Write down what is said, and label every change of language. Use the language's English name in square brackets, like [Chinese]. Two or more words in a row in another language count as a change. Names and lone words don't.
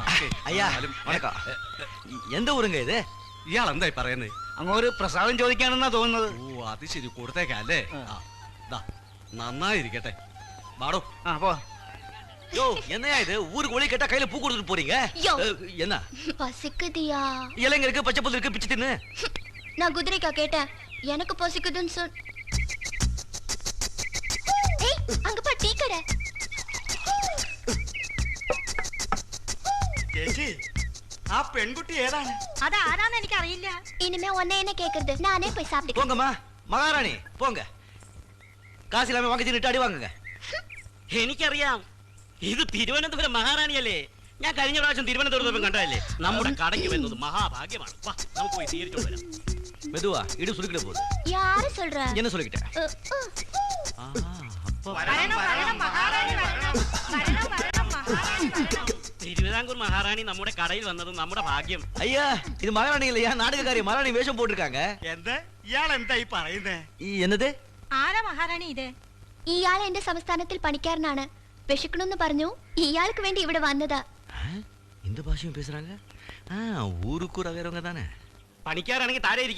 [Tamil] ஐயா வணக்கம். எந்த ஊருங்க இது? [Malayalam] ഇയാൾ എന്തായി പറയുന്നത്? അങ്ങോട്ട് പ്രസാദം ചോദിക്കാനെന്നാ തോന്നുന്നത്. ഓ അത് ശരി, കൊടുത്തേക്കല്ലേ. നന്നായിരിക്കട്ടെ. വാടോ. പോ. [Tamil] யோ என்னையா இது? ஊருக்கு ஒளி கேட்டா கையில பூ கொடுத்துட்டு போறீங்க. என்ன பசிக்குதியா? இளைஞருக்கு பச்சை புல்லு இருக்கு, பிச்சு தின்னு. நான் குதிரைக்கா கேட்டேன், எனக்கு பசிக்குதுன்னு சொல். ஏய் அங்க பா டீ கடை. [Malayalam] ചേച്ചി ആ പെൺകുട്ടി ഏതാണ്? അതാരാന്ന് എനിക്ക് അറിയില്ല. ഇനിമേ ഒന്നേ എന്നെ കേക്കരുത്, നാനേ പോയി [Tamil] சாப்பிடுறேன். போங்கம்மா மகாராணி போங்க. காசு இல்லாம வாங்கி தின்னுட்டு அடி வாங்குங்க. [Malayalam] എനിക്കറിയാം, ഇത് തിരുവനന്തപുരം മഹാറാണിയല്ലേ. ഞാൻ കഴിഞ്ഞ പ്രാവശ്യം തിരുവനന്തപുരത്ത് കണ്ടതല്ലേ. നമ്മുടെ കടയ്ക്ക് വരുന്നത് മഹാഭാഗ്യമാണ്. വാ നമുക്ക് പോയി സ്വീകരിച്ചോണ്ട് വരാം. [Tamil] மெதுவா இடு சுருக்கிட போகுது. யாரு சொல்ற? என்ன சொல்லிக்கிட்டேன்? [Malayalam] തിരുവിതാംകൂർ മഹാറാണി നമ്മുടെ കടയിൽ വന്നത് നമ്മുടെ ഭാഗ്യം. [Tamil] ஐயா இது மகாராணி இல்லையா, நாடகக்காரி மகாராணி வேஷம் போட்டிருக்காங்க. [Malayalam] എന്ത് ഇയാൾ എന്തായി പറയുന്നേ? [Tamil] என்னது? [Malayalam] ആരാ മഹാറാണി ഇത്? ഇയാൾ എന്റെ സംസ്ഥാനത്തിൽ പണിക്കാരനാണ്. വിശക്കണമെന്ന് പറഞ്ഞു, ഇയാൾക്ക് വേണ്ടി ഇവിടെ വന്നതാ. [Tamil] இந்த ഭാഷയും பேசுறாங்க. ஊருக்கு ரகறவங்க தானே. [Malayalam] പണിക്കാരാണെങ്കിൽ താഴെ ഇരിക്കുക.